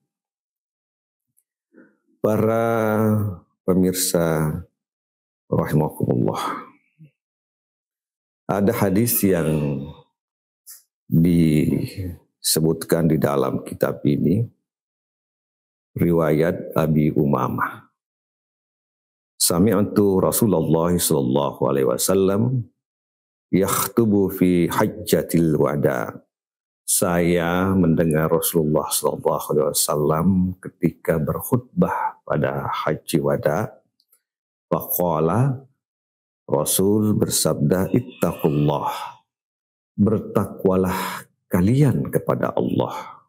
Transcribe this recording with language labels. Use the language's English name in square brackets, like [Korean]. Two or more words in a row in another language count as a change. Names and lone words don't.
[Indonesian] Para pemirsa rahimakumullah, ada hadis yang disebutkan di dalam kitab ini, riwayat Abi Umamah. [Arabic] سمعت رسول الله صلى الله عليه وسلم يخطب في حجة الوداع. [Indonesian] Saya mendengar Rasulullah [Arabic] صلى الله عليه وسلم [Indonesian] ketika berkhutbah pada haji wada. Faqala, Rasul bersabda, ittaqullah, bertakwalah kalian kepada Allah.